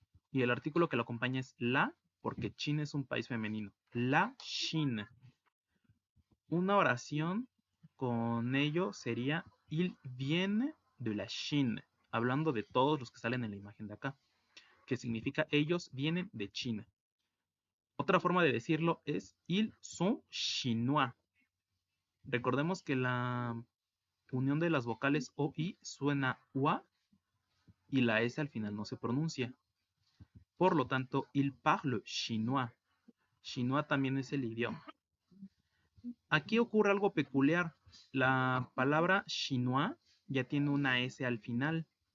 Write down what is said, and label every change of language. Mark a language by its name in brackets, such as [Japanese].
[Spanish] Y el artículo que lo acompaña es la, porque China es un país femenino. [French] La Chine. [Spanish] Una oración con ello sería [French] il viene de la Chine, [Spanish] hablando de todos los que salen en la imagen de acá, que significa ellos vienen de China. Otra forma de decirlo es [French] ils sont chinois. [Spanish] Recordemos que la unión de las vocales o i suena ua y la s al final no se pronuncia. Por lo tanto, [French] il parle chinois. [Spanish] Chinois también es el idioma. Aquí ocurre algo peculiar. La palabra chinois ya tiene una S al final.